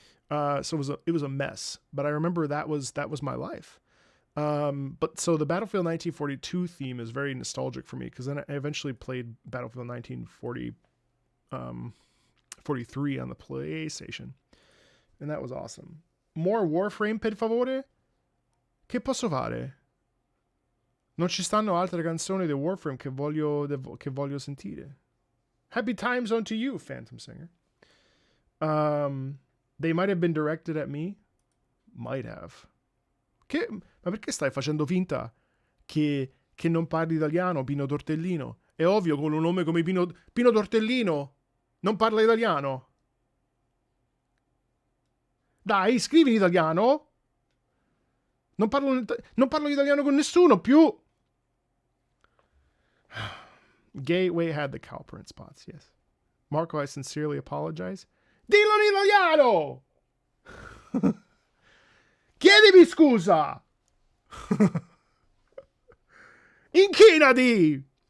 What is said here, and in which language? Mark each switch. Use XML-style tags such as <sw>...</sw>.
<en>So it was a mess, but I remember that was my life. But so the Battlefield 1942 theme is very nostalgic for me because then I eventually played Battlefield 1943 on the PlayStation, and that was awesome.</en> <it>More Warframe, per favore? Che posso fare? Non ci stanno altre canzoni di Warframe che voglio sentire.</it> <en>Happy Time Zone to you, Phantom Singer. They might have been directed at me. Might have.</en> <it>Ma perché stai facendo finta che non parli italiano, Pino Tortellino? È ovvio, con un nome come Pino Tortellino non parla italiano. Dai, scrivi in italiano. Non parlo italiano con nessuno più.</it> <en>Gateway had the cow print spots, yes. Marco, I sincerely apologize.</en> <it>Dillo in italiano! Chiedimi scusa! Inchinati!</it>